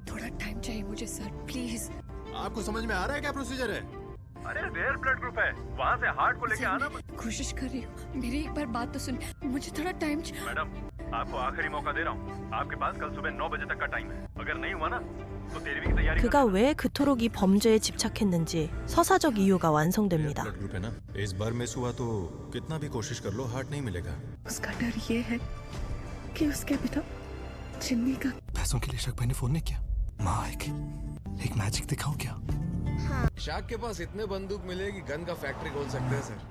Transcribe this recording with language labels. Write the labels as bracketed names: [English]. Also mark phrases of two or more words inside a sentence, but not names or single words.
[Hindi] थोड़ा टाइम चाहिए मुझे सर, प्लीज। आपको समझ में आ रहा है क्या प्रोसीजर है? अरे [English] rare blood group [Hindi] है, वहाँ से हार्ट को लेके आना। कोशिश कर रही हूँ, मेरी एक बार बात तो सुन। मुझे थोड़ा टाइम मैडम, आपको आखिरी मौका दे रहा हूँ। आपके पास कल सुबह 9 बजे तक का टाइम है। अगर नहीं हुआ ना तो तेरी भी तैयारी। [Korean] 그가 왜 그토록 이 범죄에 집착했는지 서사적 이유가 완성됩니다. [English] blood group [Hindi] है ना, इस बार मिस हुआ तो कितना भी कोशिश कर लो हार्ट नहीं मिलेगा। उसका डर ये है कि उसके पिता चिन्नी का। पैसों के लिए शक भाई ने फोन नहीं किया। माँ आएगी, एक मैजिक दिखाओ क्या? शाक के पास इतने बंदूक मिले कि गन का फैक्ट्री खोल सकते हैं सर।